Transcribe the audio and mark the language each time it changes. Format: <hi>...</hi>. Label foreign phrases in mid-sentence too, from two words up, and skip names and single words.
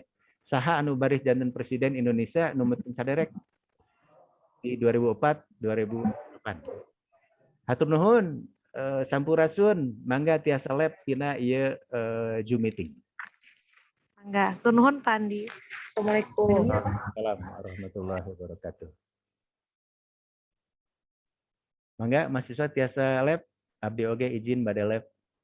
<su>Saha anu baris janten presiden Indonesia numutkeun saderek di 2004 2008. Hatur nuhun sampurasun mangga tiasa lab tina ieu Zoom meeting. Mangga, hatur nuhun Pandi.</su> <ar>Assalamualaikum. وعليكم السلام ورحمة الله وبركاته.</ar> <su>Mangga mahasiswa tiasa lab abdi oge izin bade lab.</su>